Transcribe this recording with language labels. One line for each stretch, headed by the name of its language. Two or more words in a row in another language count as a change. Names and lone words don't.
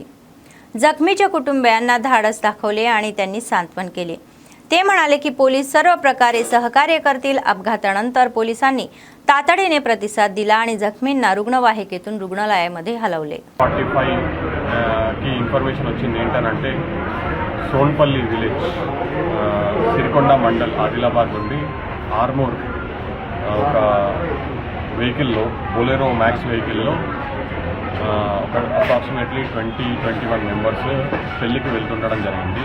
Marathi: जखमीच्या कुटुंबियांना धाडस दाखवले आणि त्यांनी सांत्वन केले। ते म्हणाले की पोलीस सर्व प्रकारे सहकार्य करतील। अपघातानंतर पोलिसांनी तातडीने प्रतिसाद दिला आणि जखमींना रुग्णवाहिकेतून रुग्णालयामध्ये हलवले।
Telugu: 45 కి ఇన్ఫర్మేషన్ వచ్చింది ఏంటంటే సోన్పల్లి విలేజ్ సిరికొండ మండల్ ఆదిలాబాద్ నుండి ఆర్మూర్ ఒక వెహికల్లో బొలెరో మ్యాక్స్ వెహికల్లో ఒక అప్రాక్సిమేట్లీ 20-21 మెంబర్స్ పెళ్లికి వెళ్తుండడం జరిగింది.